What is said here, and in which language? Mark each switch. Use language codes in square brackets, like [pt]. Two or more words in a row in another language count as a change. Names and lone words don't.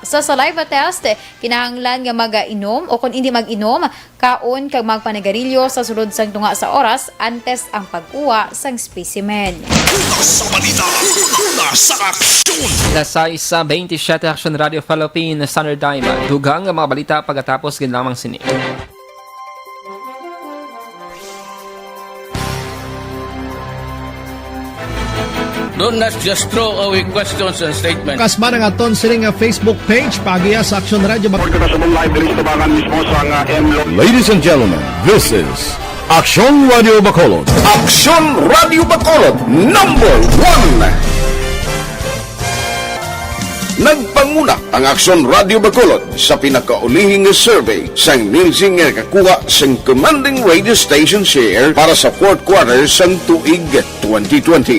[hil] Sa saliva test, kinahanglan nga mag-inom o kung hindi mag-inom, kaon kag magpanigarilyo sa sulod sang tunga sa oras antes ang pagkuha sang specimen. Sa balita, sa aksyon! Lasay sa 27 Action Radio Philippines Standard Time. Dugang ang mga balita pagkatapos ginlamang sini. [en] Do not just throw away questions and statements. [hil] Kasma ng aton sining [en] Facebook page [hil] pagiya sa Action Radio. [en] Ladies and gentlemen, this is Action Radio Bacolod. Action Radio Bacolod, #1. [hil] Nagpanguna ang Action Radio Bacolod sa pinakaulihing survey sang Nielsen nga kakuha sang [en] commanding radio station share [hil] para sa [en] fourth quarter [hil] sang tuig 2020.